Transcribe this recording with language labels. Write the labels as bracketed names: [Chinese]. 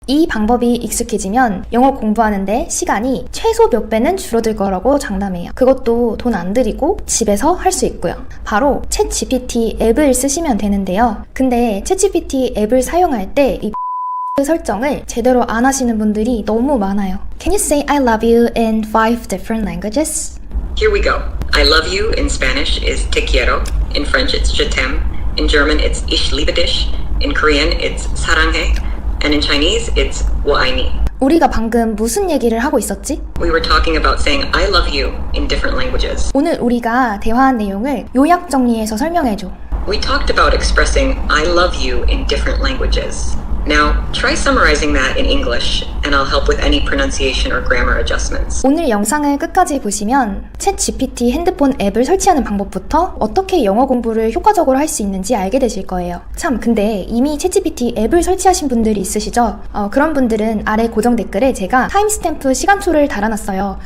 [Korean] 이 방법이 익숙해지면 영어 공부하는데 시간이 최소 몇 배는 줄어들 거라고 장담해요. 그것도 돈 안 들이고 집에서 할 수 있고요. 바로 챗GPT 앱을 쓰시면 되는데요. 근데 챗GPT 앱을 사용할 때 이 설정을 제대로 안 하시는 분들이 너무 많아요. [English] Can you say I love you in 5 different languages? Here we go. I love you in Spanish is [Spanish] te quiero. [English] In French it's [French] je t'aime. [English] In German it's [German] ich liebe dich. [English] In Korean it's [Korean] 사랑해. [English] And in Chinese it's [Chinese] 我爱你. [Korean] 우리가 방금 무슨 얘기를 하고 있었지? [English] We were talking about saying I love you in different languages. [Korean] 오늘 우리가 대화한 내용을 요약 정리해서 설명해줘. [English] We talked about expressing I love you in different languages. Now, try summarizing that in English, and I'll help with any pronunciation or grammar adjustments. [Korean] 오늘 영상을 끝까지 보시면 챗GPT 핸드폰 앱을 설치하는 방법부터 어떻게 영어 공부를 효과적으로 할 수 있는지 알게 되실 거예요. 참, 근데 이미 챗GPT 앱을 설치하신 분들이 있으시죠? 그런 분들은 아래 고정 댓글에 제가 타임스탬프 시간초를 달아놨어요.